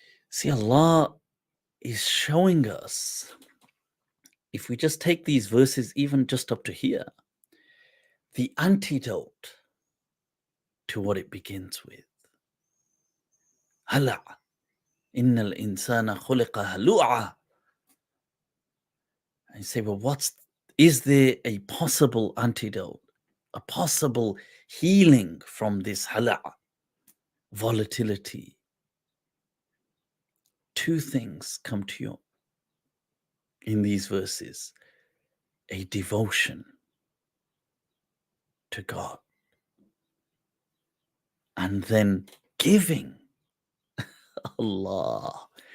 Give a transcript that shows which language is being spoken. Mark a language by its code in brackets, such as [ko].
[en] See, Allah is showing us, if we just take these verses even just up to here, the antidote to what it begins with. [ar] هلع إن الإنسان خلق هلوعا. [en] And you say, well, is there a possible antidote, a possible healing from this hala'a, volatility? Two things come to you in these verses: a devotion to God, and then giving. Allah.